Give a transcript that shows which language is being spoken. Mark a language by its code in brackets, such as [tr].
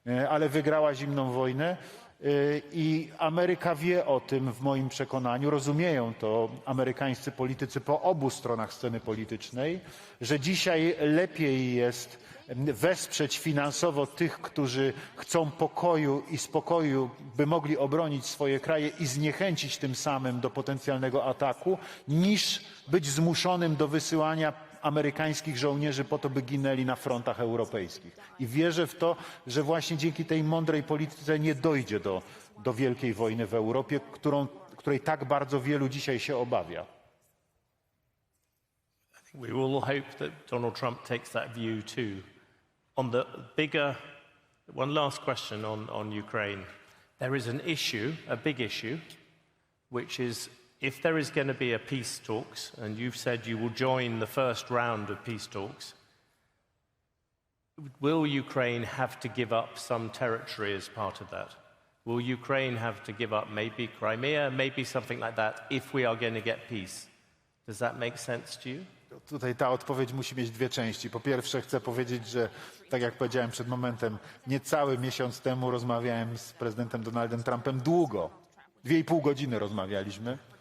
[pl] Ale wygrała zimną wojnę i Ameryka wie o tym w moim przekonaniu, rozumieją to amerykańscy politycy po obu stronach sceny politycznej, że dzisiaj lepiej jest wesprzeć finansowo tych, którzy chcą pokoju i spokoju, by mogli obronić swoje kraje i zniechęcić tym samym do potencjalnego ataku, niż być zmuszonym do wysyłania amerykańskich żołnierzy po to, by ginęli na frontach europejskich. I wierzę w to, że właśnie dzięki tej mądrej polityce nie dojdzie do wielkiej wojny w Europie, której tak bardzo wielu dzisiaj się obawia. [en] We all hope that Donald Trump takes that view too. On the bigger, one last question on Ukraine. There is an issue, a big issue, which is if there is going to be a peace talks, and you've said you will join the first round of peace talks, will Ukraine have to give up some territory as part of that? Will Ukraine have to give up maybe Crimea, maybe something like that, if we are going to get peace? Does that make sense to you? [pl] Tutaj ta odpowiedź musi mieć dwie części. Po pierwsze chcę powiedzieć, że tak jak powiedziałem przed momentem, niecały miesiąc temu rozmawiałem z prezydentem Donaldem Trumpem długo. 2,5 godziny rozmawialiśmy.